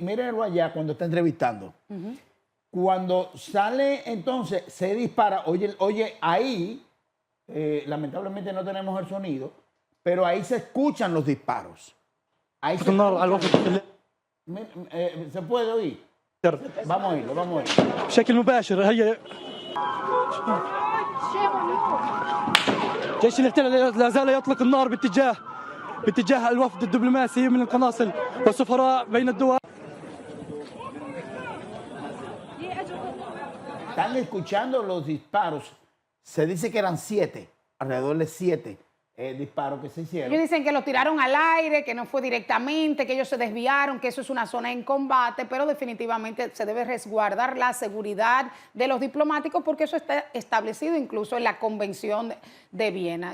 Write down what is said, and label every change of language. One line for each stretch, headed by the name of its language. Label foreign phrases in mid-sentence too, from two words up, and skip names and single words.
Spanish: Mírenlo allá cuando está entrevistando. Cuando sale, entonces se dispara. Oye, ahí, lamentablemente no tenemos el sonido, pero ahí se escuchan los disparos. Ahí se puede oír. Vamos a oírlo, vamos a oírlo.
Arabic: بشكل مباشر هي جيش الاحتلال لا زال يطلق النار باتجاه باتجاه الوفد الدبلوماسي من القناصل والسفراء بين الدول.
Spanish: Están escuchando los disparos. Se dice que eran 7, alrededor de 7 disparos que se hicieron. Ellos dicen que los tiraron al aire, que no fue directamente, que ellos se desviaron, que eso es una zona en combate, pero definitivamente se debe resguardar la seguridad de los diplomáticos porque eso está establecido incluso en la Convención de Viena.